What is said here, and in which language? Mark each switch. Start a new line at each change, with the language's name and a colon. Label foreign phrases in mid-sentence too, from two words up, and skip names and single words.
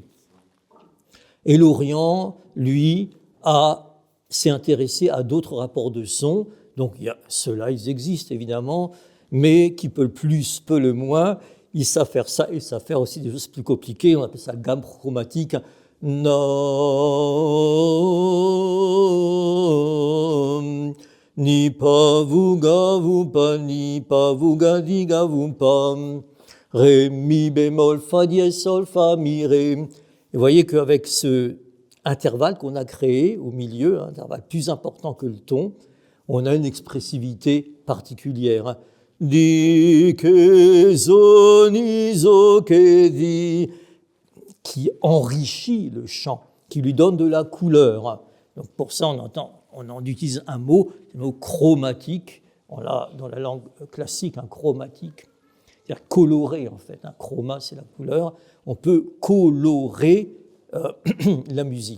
French: Et l'Orient, lui, s'est intéressé à d'autres rapports de son. Donc ceux-là, ils existent évidemment, mais qui peut le plus, peut le moins. Ils savent faire ça, ils savent faire aussi des choses plus compliquées. On appelle ça gamme chromatique. Nam, ni pa vu ga vu pa, ni pa vu ga di ga vu pa, ré mi bémol fa dièse sol fa mi ré. Et vous voyez qu'avec ce intervalle qu'on a créé au milieu, un intervalle plus important que le ton, on a une expressivité particulière. Di ke zo ni zo ke di, qui enrichit le chant, qui lui donne de la couleur. Donc pour ça, on utilise un mot, le mot chromatique. On l'a dans la langue classique, un chromatique, c'est-à-dire coloré en fait. Un chroma, c'est la couleur. On peut colorer la musique.